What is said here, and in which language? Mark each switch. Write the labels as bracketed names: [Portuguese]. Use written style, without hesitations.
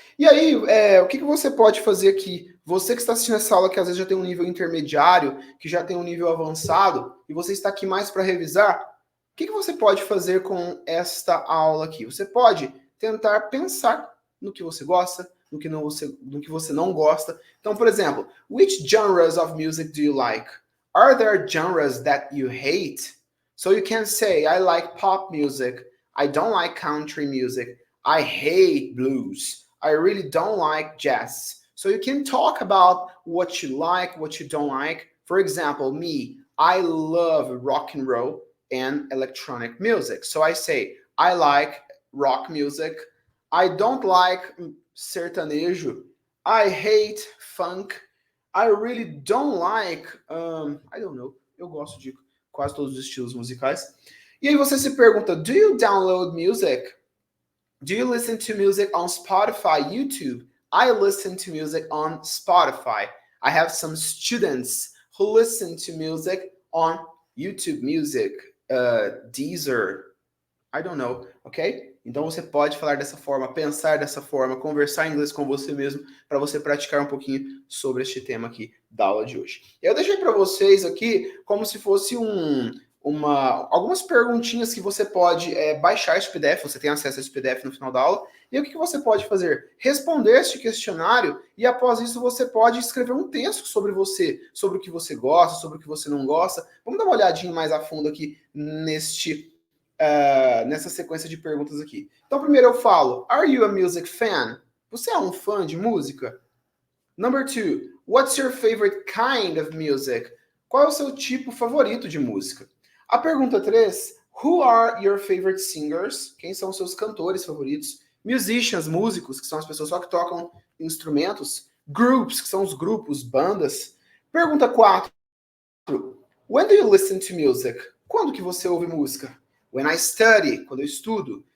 [Portuguese] E aí, o que você pode fazer aqui? Você que está assistindo essa aula, que às vezes já tem um nível intermediário, que já tem um nível avançado, e você está aqui mais para revisar, o que você pode fazer com esta aula aqui? Você pode tentar pensar no que você gosta, no que você não gosta. Então, por exemplo, [English] which genres of music do you like? Are there genres that you hate? So you can say, I like pop music. I don't like country music. I hate blues. I really don't like jazz. So you can talk about what you like, what you don't like. For example, me, I love rock and roll and electronic music. So I say, I like rock music. I don't like sertanejo. I hate funk. I really don't like, I don't know. [Portuguese] Eu gosto de quase todos os estilos musicais. E aí você se pergunta, [English] do you download music? Do you listen to music on Spotify, YouTube? I listen to music on Spotify. I have some students who listen to music on YouTube Music, Deezer, I don't know, ok? [Portuguese] Então você pode falar dessa forma, pensar dessa forma, conversar em inglês com você mesmo, para você praticar um pouquinho sobre este tema aqui da aula de hoje. Eu deixei para vocês aqui como se fosse algumas perguntinhas que você pode baixar esse PDF, você tem acesso a esse PDF no final da aula, e o que você pode fazer? Responder este questionário e após isso você pode escrever um texto sobre você, sobre o que você gosta, sobre o que você não gosta. Vamos dar uma olhadinha mais a fundo aqui nessa sequência de perguntas aqui. Então, primeiro eu falo, [English] are you a music fan? [Portuguese] Você é um fã de música? [English] Number 2, what's your favorite kind of music? [Portuguese] Qual é o seu tipo favorito de música? A pergunta 3, [English] who are your favorite singers? [Portuguese] Quem são os seus cantores favoritos? Musicians, músicos, que são as pessoas só que tocam instrumentos. Groups, que são os grupos, bandas. Pergunta 4, [English] when do you listen to music? [Portuguese] Quando que você ouve música? [English] When I study, [Portuguese] quando eu estudo.